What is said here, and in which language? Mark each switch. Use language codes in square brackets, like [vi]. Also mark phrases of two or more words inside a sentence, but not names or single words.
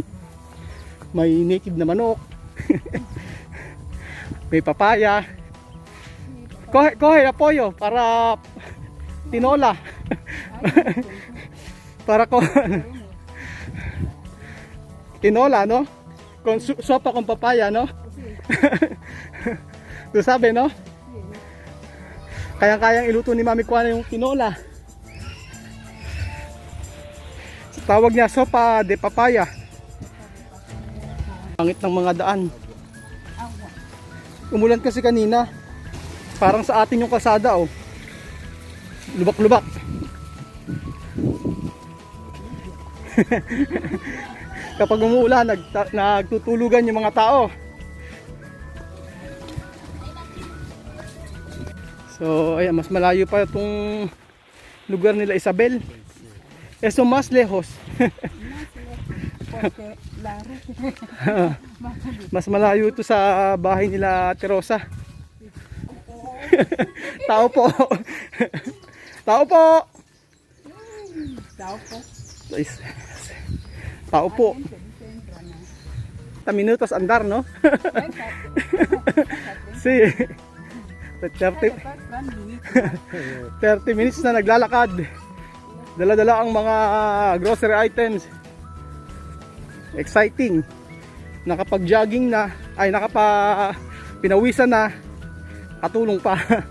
[tl] May native na manok. May papaya. [es] Kohe apoyo para tinola. Para ko tinola, no? Con sopa con papaya, no? Tu sabi, no? [tl] Kayang-kayang iluto ni Mami Kuana yung tinola. Tawag niya [es] sopa de papaya. [tl] Pangit ng mga daan. Umulan kasi kanina. Parang sa atin yung kalsada, oh. Lubak-lubak. Kapag umuulan, nagtutulugan yung mga tao. So, ayan, mas malayo pa itong lugar nila Isabel. [es] Eso mas lejos. [tl] Mas malayo ito sa bahay nila Ate Rosa. Tao po. Tao po. Tao po. Tao po. [es] 30 minutos andar, no? [tl] Si 30 minutes na naglalakad. Dala-dala ang mga [en] grocery items. [tl] Exciting. Nakapag-jogging na, ay pinawisan na, katulong pa.